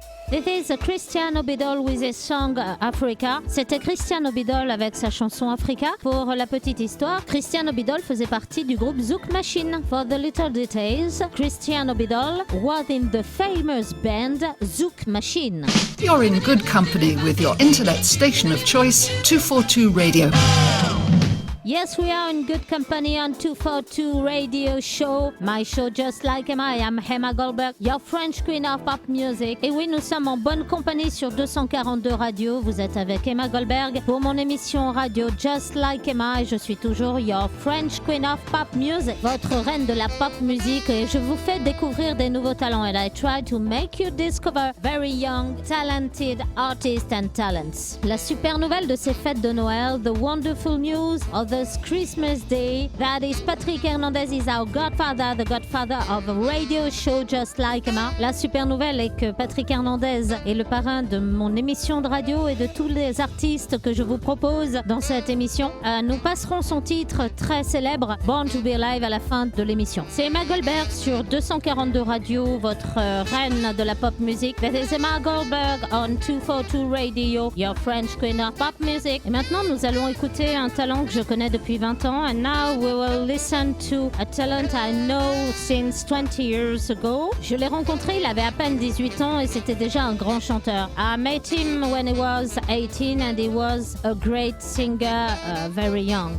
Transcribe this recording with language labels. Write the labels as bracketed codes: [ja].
[en] This is Christian Obidol with his song Africa. [fr] C'était Christian Obidol avec sa chanson Africa. Pour la petite histoire, Christian Obidol faisait partie du groupe Zouk Machine. [en] For the little details, Christian Obidol was in the famous band Zouk Machine. You're in good company with your internet station of choice, 242 Radio. Yes, we are in good company on 242 Radio Show. My show just like Emma. I am Emma Goldberg, your French Queen of Pop Music. [fr] Et oui, nous sommes en bonne compagnie sur 242 Radio. Vous êtes avec Emma Goldberg pour mon émission radio Just Like Emma. Et je suis toujours [en] your French Queen of Pop Music, [fr] votre reine de la pop musique. Et je vous fais découvrir des nouveaux talents. [en] And I try to make you discover very young, talented artists and talents. [fr] La super nouvelle de ces fêtes de Noël, [en] the wonderful news of this Christmas Day, that is Patrick Hernandez is our godfather, the godfather of a radio show Just Like Emma. [fr] La super nouvelle est que Patrick Hernandez est le parrain de mon émission de radio et de tous les artistes que je vous propose dans cette émission. Nous passerons son titre très célèbre, Born to Be Alive, à la fin de l'émission. C'est Emma Goldberg sur 242 Radio, votre reine de la pop music. [en] That is Emma Goldberg on 242 Radio, your French Queen of Pop Music. [fr] Et maintenant, nous allons écouter un talent que je connais depuis 20 ans. [en] And now we will listen to a talent I know since 20 years ago. [fr] Je l'ai rencontré, il avait à peine 18 ans et c'était déjà un grand chanteur. [en] I met him when he was 18 and he was a great singer very young.